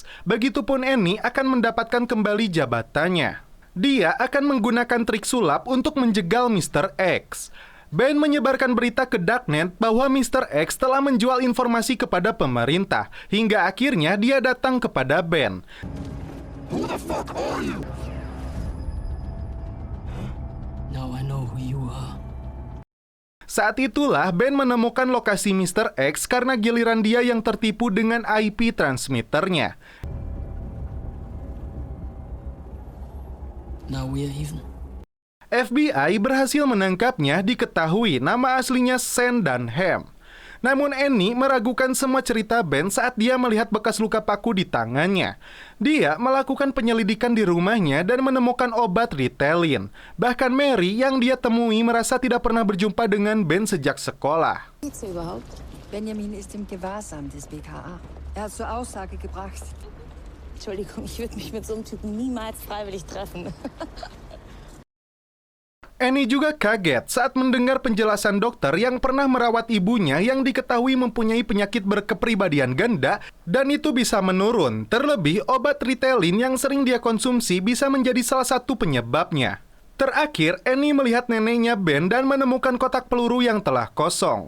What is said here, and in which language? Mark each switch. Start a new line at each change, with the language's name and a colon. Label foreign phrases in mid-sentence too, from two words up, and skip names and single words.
Indonesian: Begitupun Annie akan mendapatkan kembali jabatannya. Dia akan menggunakan trik sulap untuk menjegal Mr. X. Ben menyebarkan berita ke Darknet bahwa Mr. X telah menjual informasi kepada pemerintah, hingga akhirnya dia datang kepada Ben.
English: Who the fuck are you? Now I know who you are.
Indonesian: Saat itulah Ben menemukan lokasi Mr. X karena giliran dia yang tertipu dengan IP transmitternya.
English: Now we're even.
Indonesian: FBI berhasil menangkapnya, diketahui nama aslinya Sen dan Ham. Namun Annie meragukan semua cerita Ben saat dia melihat bekas luka paku di tangannya. Dia melakukan penyelidikan di rumahnya dan menemukan obat Ritalin. Bahkan Mary yang dia temui merasa tidak pernah berjumpa dengan Ben sejak sekolah.
German: Benjamin ist im Gewahrsam des BKA. Er hat zur Aussage gebracht. Entschuldigung, ich würde mich mit so einem Typen niemals freiwillig treffen.
Indonesian: Annie juga kaget saat mendengar penjelasan dokter yang pernah merawat ibunya yang diketahui mempunyai penyakit berkepribadian ganda dan itu bisa menurun. Terlebih, obat Ritalin yang sering dia konsumsi bisa menjadi salah satu penyebabnya. Terakhir, Annie melihat neneknya Ben dan menemukan kotak peluru yang telah kosong.